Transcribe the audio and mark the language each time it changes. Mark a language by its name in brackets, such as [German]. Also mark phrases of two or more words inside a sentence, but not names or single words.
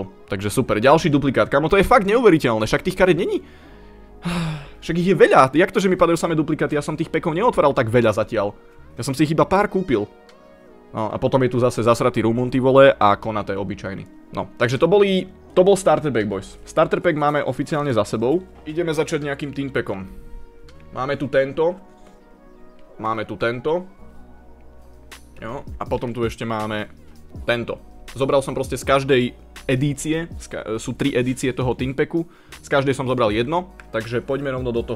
[Slovak] Takže super. Ďalší duplikát. Kámo, to je fakt neuveriteľné. Však tých kariet není. Však ich je veľa. Jak to, že mi padajú samé duplikáty? Ja som tých pekov neotváral tak veľa zatiaľ. Ja som si ich iba pár kúpil. No a potom je tu zase zasratý Rumun, ty vole, a Konate obyčajný. No, takže to bol [English] starter pack, [Slovak] boys. [English] Starter pack [Slovak] máme oficiálne za sebou. Ideme začať nejakým team packom. Máme tu tento. Máme tu tento. Jo, a potom tu ešte máme tento. Zobral som proste z každej edície, sú 3 edície toho team packu, z každej som zobral jedno, takže poďme rovno do toho.